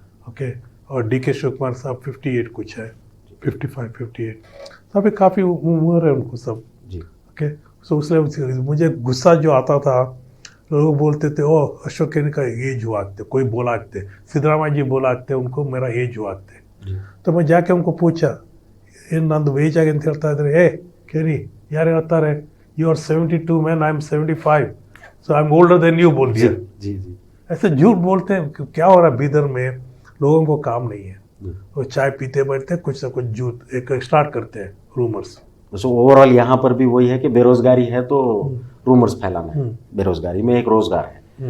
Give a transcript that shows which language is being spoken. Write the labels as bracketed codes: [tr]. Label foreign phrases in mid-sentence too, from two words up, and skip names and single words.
[hi] ओके और DK शिव कुमार साहब 58 कुछ है, 55 58, तो अभी काफ़ी उम्र है उनको सब। जी [en] okay so [hi] उसलिए मुझे गुस्सा जो आता था, लोग बोलते थे ओ अशोक खेनी का एज हुआ थे, कोई बोला थे, सिद्धरामैया जी बोला थे उनको मेरा एज हुआ थे। जी तो मैं जाके उनको पूछा ये [kn] ನಂದು ಏಜ್ ಆಗಿ ಅಂತ ಹೇಳ್ತಾ ಇದ್ರೆ, ಕೇರಿ ಯಾರು ಹೇಳ್ತಾರೆ, [en] you are 72 man, I am 75, so I am older than you [hi] बोल दिया। जी जी ऐसे झूठ बोलते हैं कि क्या हो रहा है बीदर में, लोगों को काम नहीं है, जी। वो चाय पीते बैठते हैं, कुछ ना कुछ झूठ एक स्टार्ट करते हैं रूमर्स। [en] so overall [hi] यहाँ पर भी वही है कि बेरोजगारी है तो रूमर्स फैलाना है, बेरोजगारी में एक रोजगार है।